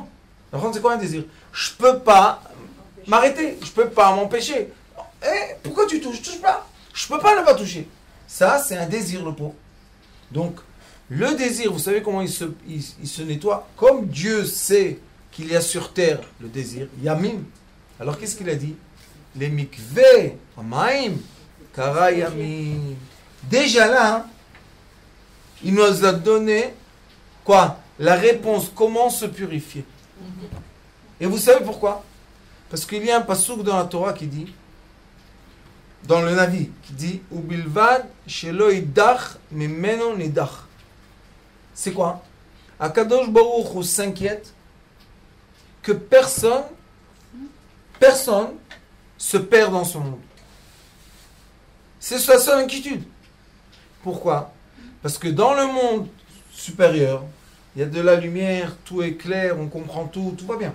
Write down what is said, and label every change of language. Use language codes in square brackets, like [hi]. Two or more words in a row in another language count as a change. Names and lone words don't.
[fr] Alors, c'est quoi un désir? Je peux pas m'arrêter, je peux pas m'empêcher. Pourquoi tu touches? Touche pas. Je peux pas ne pas toucher. Ça, c'est un désir, le pauvre. Donc, le désir, vous savez comment il se nettoie? Comme Dieu sait qu'il y a sur terre le désir, Yamim. Alors qu'est-ce qu'il a dit? Les mikveh, [he] המים, קרא ימים. [fr] Déjà là, il nous a donné quoi? La réponse, comment se purifier. Et vous savez pourquoi? Parce qu'il y a un passouk dans la Torah qui dit, dans le Navi, qui dit [he] ובלבד שלא ידח ממנו נדח. [fr] C'est quoi? [he] הקדוש ברוך הוא [fr] s'inquiète que personne se perd dans ce monde. C'est sa seule inquiétude. Pourquoi? Parce que dans le monde supérieur, il y a de la lumière, tout est clair, on comprend tout, tout va bien.